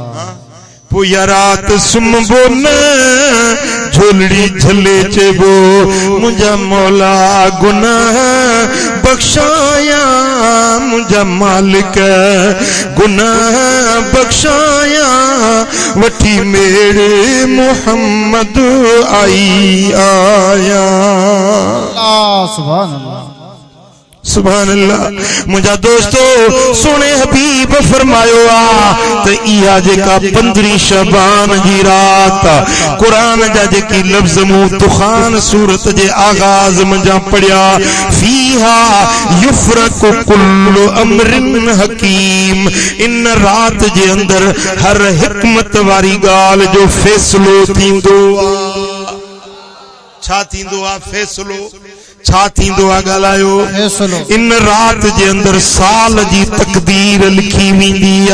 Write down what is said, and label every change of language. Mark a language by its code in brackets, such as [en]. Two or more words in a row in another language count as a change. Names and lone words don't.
[sd] पो या रात सुम्हबो न झोलड़ी झले चेबो, मुझा मौला गुनाह बख्शाया, मुझा मालिक गुनाह बख्शाया, वठी मेरे मोहम्मद आई आया। [ar] سبحان الله سبحان الله. [sd] मुझा दोस्तों सोने हबीब फरमायो आ तो इहा जेका 15 शबान जी रात कुरान जा जेकी लफ्ज मु दुखान सूरत जे आगाज मंजा पढ़िया, [ar] فيها يفرق كل أمر حكيم, [sd] इन रात जे अंदर हर हिकमत वारी गाल जो फैसलो थींदो आ। छा थींदो आ? फैसलो। छा थींदो आ? ॻाल्हायो। इन रात जे अंदर साल जी तकदीर लिखी वेंदी आ।